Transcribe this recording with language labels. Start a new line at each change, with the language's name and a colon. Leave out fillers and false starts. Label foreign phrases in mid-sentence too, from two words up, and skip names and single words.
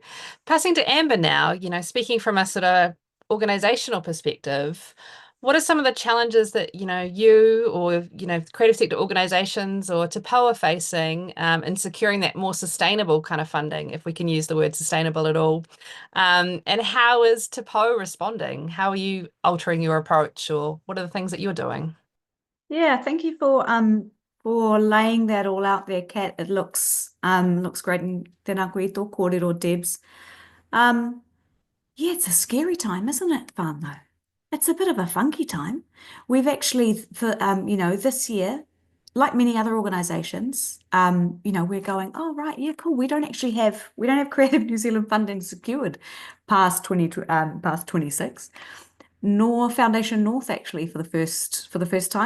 English: Passing to Amber now, you know, speaking from a sort of organizational perspective, what are some of the challenges that, you know, you or, you know, creative sector organizations or Te Pou are facing in securing that more sustainable kind of funding, if we can use the word sustainable at all? And how is Te Pou responding? How are you altering your approach, or what are the things that you're doing? Yeah, thank you for laying that all out there, Kat. It looks great. And
Māori: tēnā koe tō kōrero,
English: Debs. Yeah, it's a scary time, isn't it, whānau? It's a bit of a funky time. We've actually, you know, this year, like many other organisations, you know, we're going, oh right, yeah, cool. We don't have Creative New Zealand funding secured past 26, nor Foundation North actually for the first time.